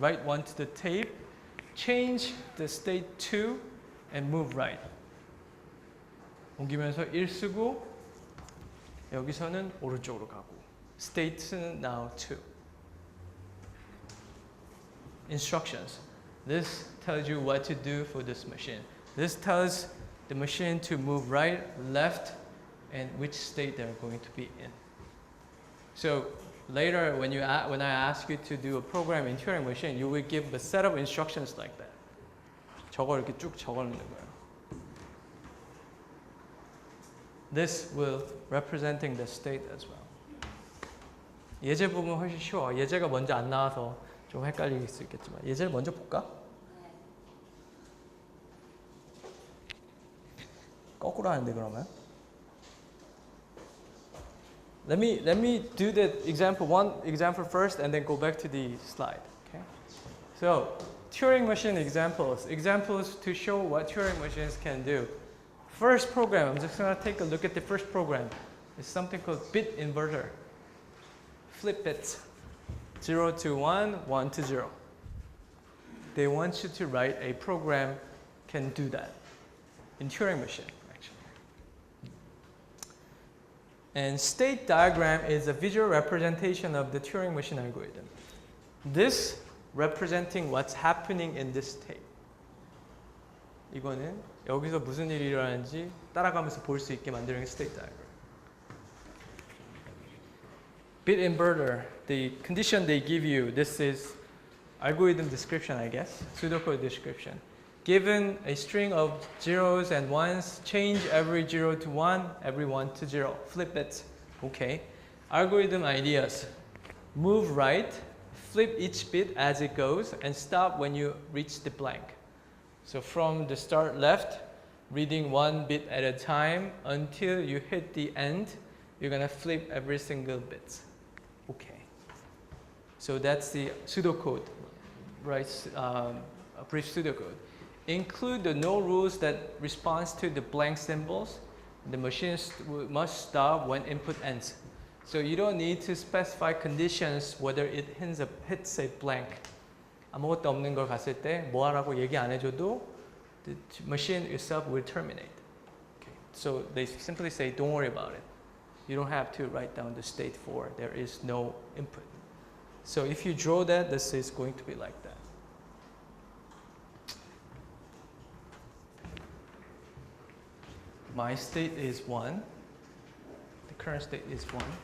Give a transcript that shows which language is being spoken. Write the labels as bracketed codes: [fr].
[en] Write 1 to the tape, change the state 2 and move right. [ko] 옮기면서 1 쓰고 여기서는 오른쪽으로 가고. [en] State는 now 2. Instructions. This tells you what to do for this machine. This tells the machine to move right, left, and which state they're going to be in. So later, when I ask you to do a program in Turing machine, you will give a set of instructions like that. [ko] 저걸 이렇게 쭉 적어놓는 거예요. [en] This will representing the state as well. [ko] 예제 보면 훨씬 쉬워. 예제가 먼저 안 나와서 좀 헷갈릴 수 있겠지만 예제를 먼저 볼까? 거꾸로 하는데 그러면? [en] Let me do the one example first and then go back to the slide. Okay. So Turing machine examples to show what Turing machines can do. First program, I'm just going to take a look at the first program. It's something called bit inverter. Flip bits, 0 to 1, 1 to 0. They want you to write a program can do that in Turing machine. And state diagram is a visual representation of the Turing machine algorithm. This representing what's happening in this tape. [ko] 이거는 여기서 무슨 일이 일어나는지 따라가면서 볼 수 있게 만드는 state diagram. [en] Bit inverter, the condition they give you, this is algorithm description, I guess, pseudocode description. Given a string of zeros and ones, change every 0 to 1, every 1 to 0. Flip it. Okay. Algorithm ideas. Move right, flip each bit as it goes, and stop when you reach the blank. So from the start left, reading 1 bit at a time until you hit the end, you're going to flip every single bit. Okay. So that's the pseudocode, right? A brief pseudocode. Include the no rules that responds to the blank symbols. The machine must stop when input ends. So you don't need to specify conditions whether it hits a blank. [ko] 아무것도 없는 걸 갔을 때 뭐 하라고 얘기 안 해줘도 [en] the machine itself will terminate. Okay. So they simply say don't worry about it. You don't have to write down the state for there is no input. So if you draw that, this is going to be like that. My state is 1. The current state is 1.